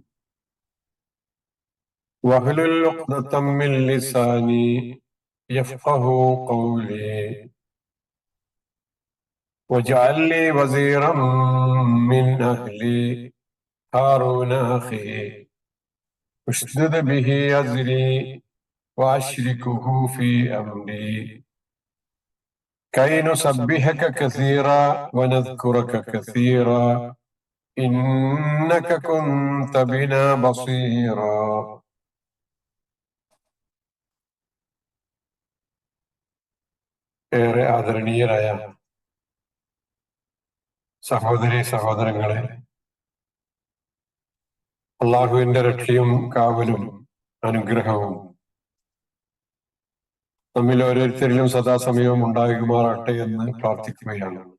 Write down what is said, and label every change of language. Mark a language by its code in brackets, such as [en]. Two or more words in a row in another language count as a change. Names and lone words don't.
[ar] واحلل عقدة من لساني يفقه قولي واجعل لي وزيرا من أهلي هارون أخي اشدد به أزري وأشركه في أمري كي نسبحك كثيرا ونذكرك كثيرا إنك كنت بنا بصيرا. [ml] ഏറെ ആദരണീയരായ സഹോദരി സഹോദരങ്ങളെ, അള്ളാഹുവിന്റെ രക്ഷയും കാവലും അനുഗ്രഹവും നമ്മിൽ ഓരോരുത്തരിലും സദാസമയവും ഉണ്ടാകുമാറാട്ടെ എന്ന് പ്രാർത്ഥിക്കുകയാണ്.